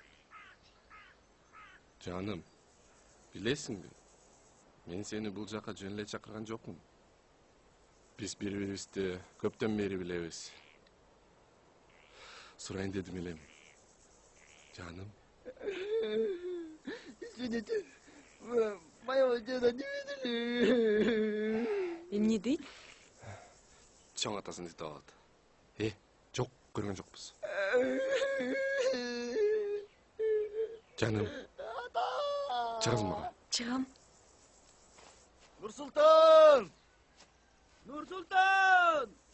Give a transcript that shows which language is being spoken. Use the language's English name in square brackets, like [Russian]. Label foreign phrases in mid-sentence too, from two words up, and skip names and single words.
[Kyrgyz] Жаным, билесиңби? Мен сени бул жака жөн эле чакырган жокмун. Биз бири-бирибизди көптөн бери билебиз. Сурайын дедим элем. Жаным. [Russian] Извините, моего деда не видели. [Kyrgyz] Эмне дейт? Чоң атасын айтып алат. Жок, көргөн жокпуз. Жаным. Чыгыз мага. Чыгам. Нурсултан! Нурсултан!